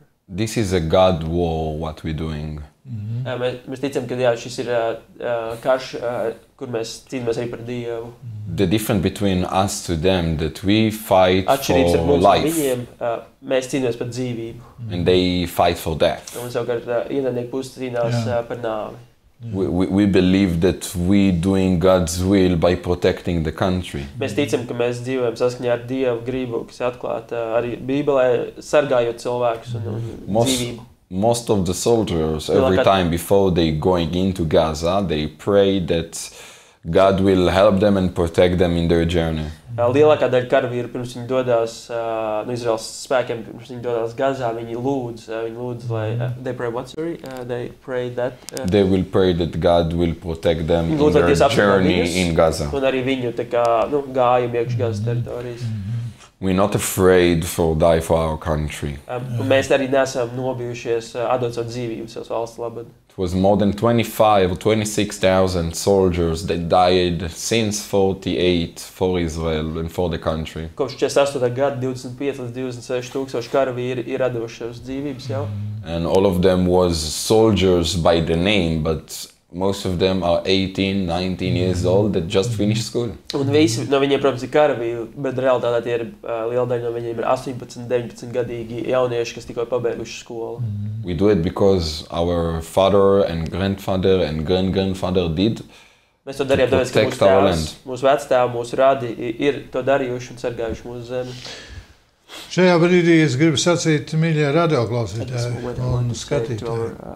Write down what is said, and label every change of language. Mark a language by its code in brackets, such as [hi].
[en] This is a God war, what we're doing. [lv] Mēs ticam, ka jā, šis ir karš, kur mēs cīnāmies arī par Dievu. [en] The difference between us to them that we fight for life. [lv] Viņiem, mēs cīnāmies par dzīvību. [en] And they fight for death. [lv] Un savukārt ienaidnieku puses cīnās par nāvi. [en] We believe that we doing God's will by protecting the country. [lv] Mēs ticam, ka mēs dzīvojam saskaņā ar Dievu gribu, kas atklāta arī Bībelē, sargājot cilvēkus un dzīvību. [en] Most of the soldiers, every time before they going into Gaza, they pray that God will help them and protect them in their journey. [lv] Lielākā daļa karavīru pirms viņi dodās no Izraels spēkiem, pirms viņi dodās Gazā, viņi lūdz, lai [en] they pray what, sorry? They pray that they will pray that God will protect them in their journey in Gaza. [lv] Un arī viņu tā kā, gājumu iekš Gazas teritorijas. [en] We're not afraid to die for our country. [lv] Mēs arī nesam nobijušies atdot savu dzīvību savas valsts labad. [en] It was more than 25 or 26,000 soldiers that died since 48 for Israel and for the country. [lv] Kopš 48. gada 25 līdz 26 tūkstoši karavīri ir atdevuši savas dzīvības jau. [en] And all of them was soldiers by the name, but most of them are 18, 19 years old that just finished school. [lv] Un visi no viņiem, protams, ir karavīri, bet realitātē tie ir liela daļa no viņiem ir 18, 19 gadīgi jaunieši, kas tikko pabeiguši skolu. [en] We do it because our father and grandfather and grandfather did. [lv] Mēs to darījām, tāpēc, ka mūsu tēvs, mūsu vectēvi, mūsu radi ir to darījuši un sargājuši mūsu zemi. Šajā brīdī es gribu sacīt, mīļie radioklausītāji un skatītāji.